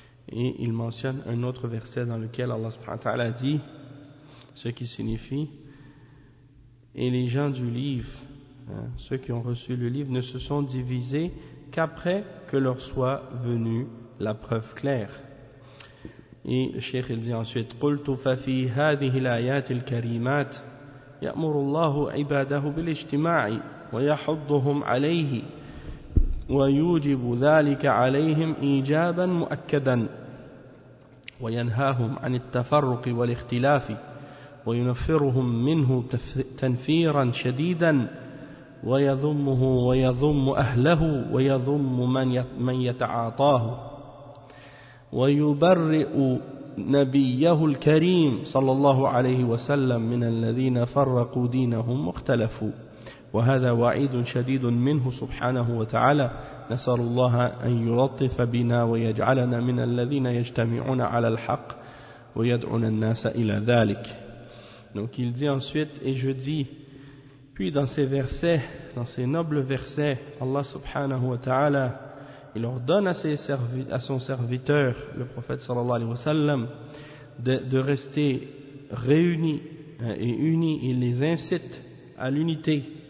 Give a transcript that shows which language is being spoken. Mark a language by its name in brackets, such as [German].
[French] Et il mentionne un autre verset dans lequel Allah subhanahu wa ta'ala dit ce qui signifie et les gens du livre, ceux qui ont reçu le livre ne se sont divisés qu'après que leur soit venue la preuve claire. Et le cheikh il dit ensuite [Arabic] قُلْتُ فَفِي هَذِهِ الْآيَاتِ الْكَرِيمَاتِ يَأْمُرُ اللَّهُ عِبَادَهُ بِالْإِجْتِمَاعِ وَيَحُضُّهُمْ عَلَيْهِ وَيُوجِبُ ذَلِكَ عَلَيْهِمْ إِيجَابًا مُؤَكَّدًا وَيَنْهَاهُمْ عَنِ التَّفَرُّقِ وَالِاخْتِلَافِ وَيُنَفِّرُهُمْ مِنْهُ تَنْفِيرًا شَدِيدًا ويضمه ويضم أهله ويضم من يتعاطاه ويبرئ نبيه الكريم صلى الله عليه وسلم من الذين فرقوا دينهم واختلفوا وهذا وعيد شديد منه سبحانه وتعالى نسأل الله أن يلطف بنا ويجعلنا من الذين يجتمعون على الحق ويدعون الناس إلى ذلك. [French] Donc il dit ensuite, et je dis, puis dans ces versets, dans ces nobles versets, Allah subhanahu wa ta'ala, il ordonne à son serviteur, le prophète sallallahu alayhi wa sallam, de rester réunis et unis, il les incite à l'unité.